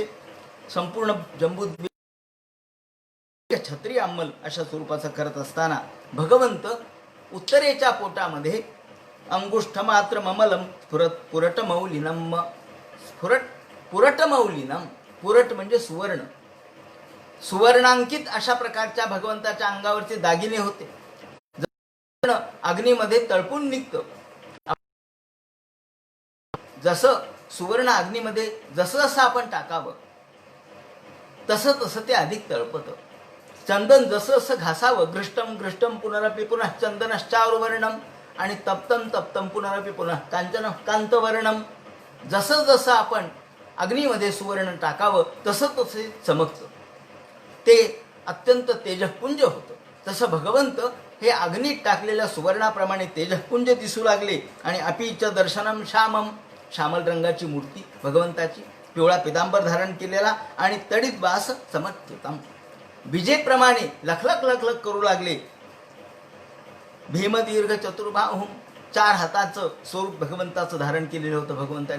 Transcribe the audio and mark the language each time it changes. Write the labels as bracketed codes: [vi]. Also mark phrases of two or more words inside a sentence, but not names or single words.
[mr] संपूर्ण जम्बूद्वीप छत्री अंमल अशा स्वरूपाचं करत असताना भगवंत उत्तरेच्या पोटामध्ये [sa] अंगुष्ठ मात्र ममलम पुरटमौलिनम, पुरटमौलिनम, [mr] पुरट म्हणजे सुवर्ण, सुवर्णांकित अशा प्रकारच्या भगवंताच्या अंगावरचे दागिने होते. अग्नीमध्ये तळपून निघतं, जसं सुवर्ण अग्नीमध्ये जसं जसं आपण टाकावं तसं तसं ते अधिक तळपतं. चंदन जसं जसं घासावं, [sa] घृष्टम घृष्टम पुनरपि पुनः चंदनश्चारुवर्णम आणि तप्तम तप्तम पुनरपि पुनः कांचन कांतवर्णम, [mr] जसं जसं आपण अग्नीमध्ये सुवर्ण टाकावं तसं तसे चमकतं, ते अत्यंत तेजपुंज होतं. तसं भगवंत हे अग्नीत टाकलेल्या सुवर्णाप्रमाणे तेजपुंज दिसू लागले. आणि [sa] अपीच दर्शनम श्यामम, [mr] श्यामल रंगाची मूर्ती भगवंताची, पिवळा पितांबर धारण केलेला आणि [sa] तडित वास चमत्कृतम, [mr] विजेप्रमाणे लखलख लखलख करू लागले. [sa] भीमदीर्घ चतुर्बाहुम, [mr] 4 हाताचं स्वरूप भगवंताचं धारण केलेलं होतं भगवंतानी.